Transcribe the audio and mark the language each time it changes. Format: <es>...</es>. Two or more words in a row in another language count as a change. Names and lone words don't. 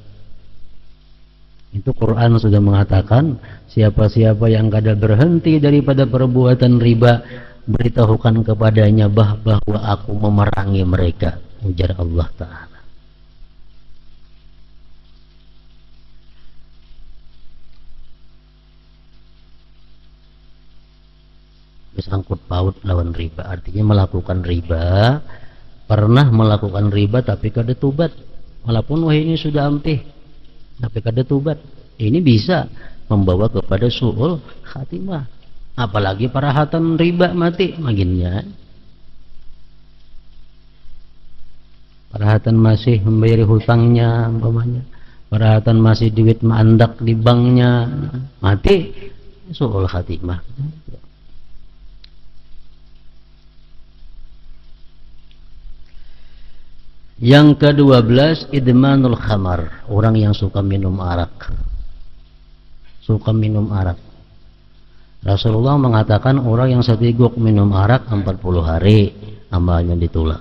<id>Itu Quran sudah mengatakan, siapa-siapa yang kada berhenti daripada perbuatan riba, beritahukan kepadanya bahwa aku memerangi mereka, ujar Allah Ta'ala. Bersangkut paut lawan riba, artinya melakukan riba, pernah melakukan riba tapi kada tubat, walaupun wah ini sudah ampih tapi kada tubat, ini bisa membawa kepada</id> <ar>سوء الخاتمة.</ar> <bjn>Apalagi parahatan riba mati maginnya, parahatan masih membayar hutangnya umpamanya, parahatan masih duit mandak di banknya, mati</bjn> <ar>سوء الخاتمة.</ar> <id>Yang ke-12,</id> <ar>إدمان الخمر,</ar> <id>orang yang suka minum arak. Suka minum arak. Rasulullah mengatakan orang yang seteguk minum arak 40 hari amalnya ditolak.</id>